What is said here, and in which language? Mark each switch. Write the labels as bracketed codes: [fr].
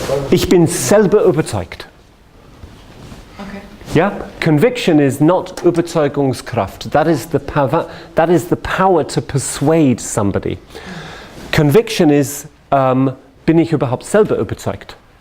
[de] Ich bin selber überzeugt. [en] Yeah, conviction is not Überzeugungskraft. That is the power to persuade somebody. Conviction is [de] bin ich überhaupt selber überzeugt?